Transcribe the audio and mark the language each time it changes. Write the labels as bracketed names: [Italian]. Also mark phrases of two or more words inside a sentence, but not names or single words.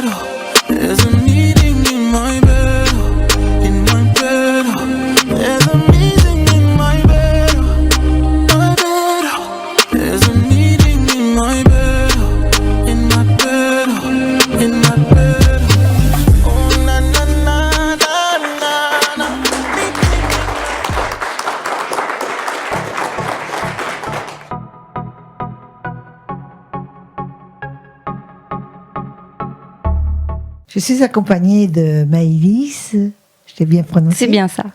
[English] There's a meeting in my bed, in my bed. There's a meeting in my bed, my bed. There's a meeting in my bed, in my bed, in my bed. Oh na na na na na na. [French] Je suis accompagnée de Maëlys. Je l'ai bien prononcé. C'est bien ça.